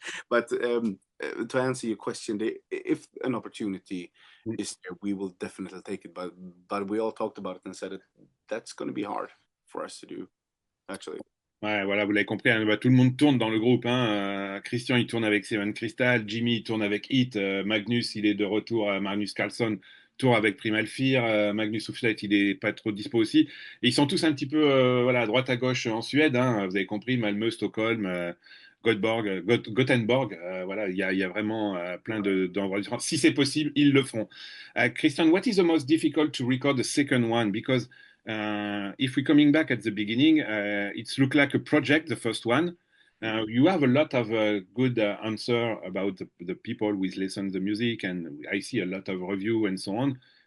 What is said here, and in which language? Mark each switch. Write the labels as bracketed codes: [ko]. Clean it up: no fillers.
[en] But to answer your question, if an opportunity is there, we will definitely take it. But we all talked about it and said that's going to be hard for us to do, actually. [fr] Ouais, voilà, vous l'avez compris, hein, bah, tout le monde tourne dans le groupe. Hein. Kristian, il tourne avec Seven Crystal. Jimmy, il tourne avec H.E.A.T. Magnus, il est de retour. Magnus Karlsson tourne avec Primal Fear. Magnus Ulfstedt, il est pas trop dispo aussi. Et ils sont tous un petit peu voilà, à droite à gauche en Suède. Hein, vous avez compris, Malmö, Stockholm, Gothenburg. Voilà, il y a vraiment plein d'endroits différents. Si c'est possible, ils le feront. [en] Kristian, what is the most difficult to record the second one? Because if we're coming back at the beginning, it's looked like a project, the first one. You have a lot of good answer about the people who listen to the music, and I see a lot of review and so on.